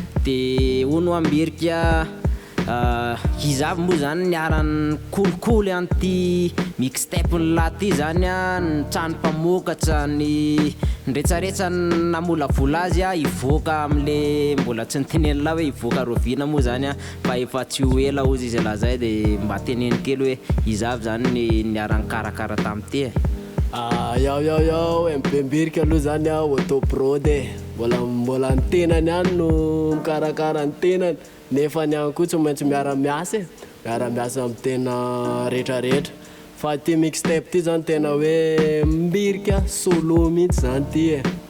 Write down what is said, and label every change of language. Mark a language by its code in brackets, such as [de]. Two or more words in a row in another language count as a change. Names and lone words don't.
[mg] De hono ambirika, ah, izy avy moa zany niaran'ny kolikoly an'ty mixtape-ny lahy ty zany a, ny trano mpamokatra, ny ndretsaretsa namolavola azy a, hivoaka am'le mbola tsy nitenenina hoe hivoaka rovina moa zany a, fa efa tsy ho ela ozy izy lahy zay, de mba teneny kely hoe izy avy zany ny niaran'ny karakara tamin'ity e. Ah, yao, yao, yao, M P Mbirika aloha zany a, [fr] auto prod [mg] e. Mbola, mbola ny tenany ihany no mikarakara ny tenany. Nefa ny ihany koa tsy maintsy miara-miasa e. Miara-miasa amin'ny tena rehetrarehetra. Fa ty mixtape ty zany tena hoe Mbirika solo mihitsy zany ty e.